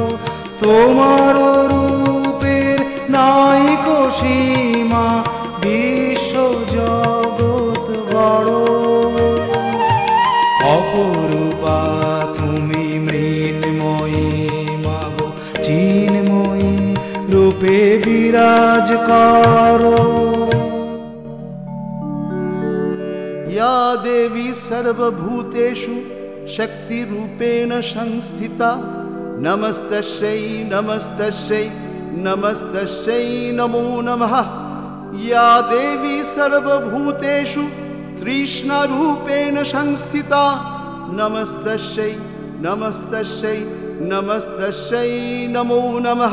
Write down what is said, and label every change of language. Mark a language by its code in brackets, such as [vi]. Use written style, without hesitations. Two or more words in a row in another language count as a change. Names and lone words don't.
[bn] তোমার রূপের নাইকো সীমা, বিশ্ব জগৎ গড়ো। অপরূপা তুমি মৃন্ময়ী মাগো, চিন্ময়ী রূপে বিরাজ করো। [sa] या देवी सर्वभूतेषु शक्तिरूपेण संस्थिता, नमस्तस्यै नमस्तस्यै नमस्तस्यै नमो नमः। या देवी सर्वभूतेषु तृष्णारूपेण संस्थिता, नमस्तस्यै नमस्तस्यै नमस्तस्यै नमो नमः।